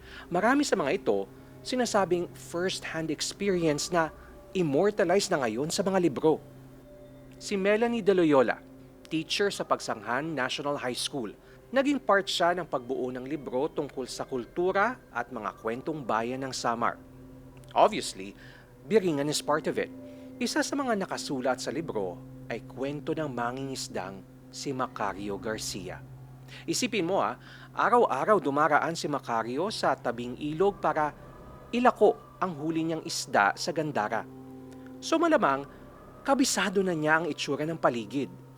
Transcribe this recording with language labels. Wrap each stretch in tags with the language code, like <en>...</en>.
<tl>Marami sa mga ito sinasabing</tl> <en>first-hand experience</en> <tl>na immortalized na ngayon sa mga libro. Si Melanie De Loyola, teacher sa Pagsanghan National High School, naging part siya ng pagbuo ng libro tungkol sa kultura at mga kwentong bayan ng Samar.</tl> <en>Obviously, Biringan is part of it.</en> <tl>Isa sa mga nakasulat sa libro ay kwento ng mangingisdang si Macario Garcia. Isipin mo araw-araw dumaraan si Macario sa tabing ilog para ilako ang huli niyang isda sa Gandara. So malamang, kabisado na niya ang itsura ng paligid.</tl>